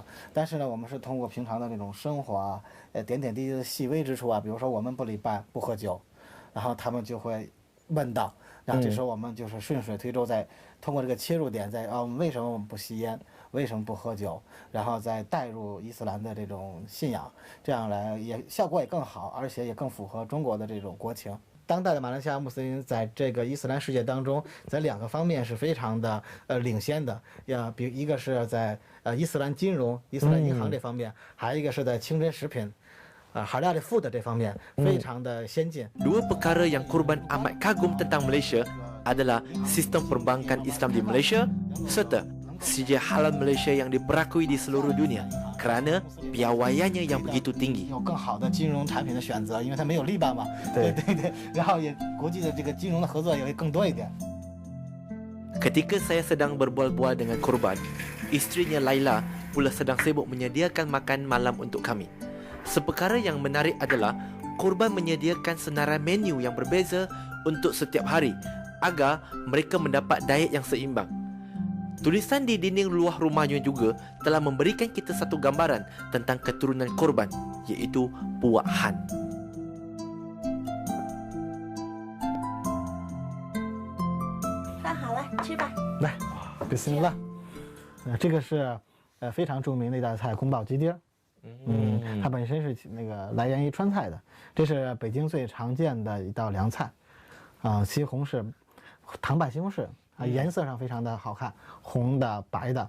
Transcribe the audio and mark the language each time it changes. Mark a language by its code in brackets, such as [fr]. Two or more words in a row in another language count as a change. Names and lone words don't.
[zh] 但是呢，我们是通过平常的那种生活啊，点点滴滴的细微之处啊，比如说我们不礼拜不喝酒，然后他们就会问到，然后这时候我们就是顺水推舟，再通过这个切入点，为什么我们不吸烟，为什么不喝酒，然后再带入伊斯兰的这种信仰，这样来效果也更好，而且也更符合中国的这种国情。当代的马来西亚穆斯林在这个伊斯兰世界当中，在2个方面是非常的领先的，比如一个是在伊斯兰金融、伊斯兰银行这方面，还有一个是在清真食品。 [en] halal food [zh] 的这方面非常的先进。 [ms] Dua perkara yang Korban amat kagum tentang Malaysia adalah sistem perbankan Islam di Malaysia serta sijil halal Malaysia yang diperakui di seluruh dunia kerana piawaiannya yang begitu tinggi. [zh] 有更好的金融产品的选择，因为它没有利吧嘛。对对，然后也国际的这个金融的合作也会更多一点。 [ms] Ketika saya sedang berbual-bual dengan Korban, isterinya Laila pula sedang sibuk menyediakan makan malam untuk kami. Seperkara yang menarik adalah Korban menyediakan senarai menu yang berbeza untuk setiap hari agar mereka mendapat diet yang seimbang. Tulisan di dinding luar rumahnya juga telah memberikan kita satu gambaran tentang keturunan Korban, iaitu Puak Han. [zh] 饭好了，吃吧。来，bismillah。这个是非常著名的一道菜，宫保鸡丁。它本身是那个来源于川菜的，这是北京最常见的一道凉菜，西红柿，糖拌西红柿颜色上非常的好看，红的、白的。